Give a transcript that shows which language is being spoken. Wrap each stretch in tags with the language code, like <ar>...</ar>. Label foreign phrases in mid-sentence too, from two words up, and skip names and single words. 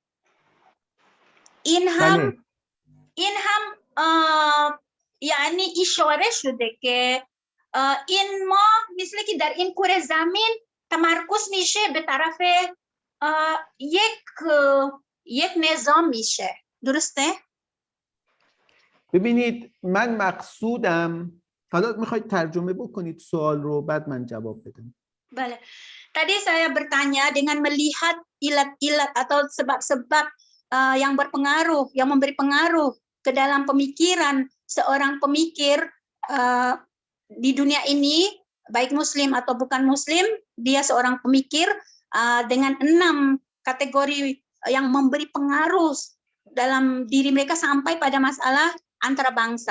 <fa>این هم یعنی اشاره شده که این ما مثل که در این کره زمین تمرکز میشه به طرف یک نظام میشه. درسته؟ ببینید من مقصودم، حالا میخواید ترجمه بکنید سوال رو بعد من جواب بدم.</fa> <ms>Boleh. Tadi saya bertanya dengan melihat ilat-ilat atau sebab-sebab yang berpengaruh, yang memberi pengaruh ke dalam pemikiran seorang pemikir di dunia ini, baik muslim atau bukan muslim, dia seorang pemikir dengan 6 kategori yang memberi pengaruh dalam diri mereka sampai pada masalah antara bangsa.</ms>